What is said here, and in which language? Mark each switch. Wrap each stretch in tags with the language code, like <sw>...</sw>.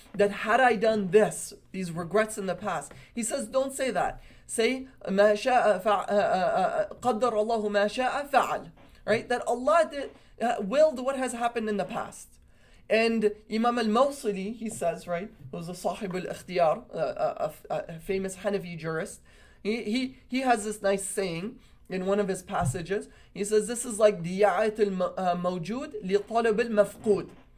<en>That had I done this, these regrets in the past. He says, don't say that. Say,</en> <ar>ما شاء قدر الله ما شاء فعل,</ar> <en>right? That Allah willed what has happened in the past. And Imam al-Mawsili, he says, right, who's a Sahib al-Ikhtiyar, a famous Hanafi jurist, he has this nice saying in one of his passages. He says, this is like</en> <ar>diya'at al-mawjud li talab al-mafqud.</ar>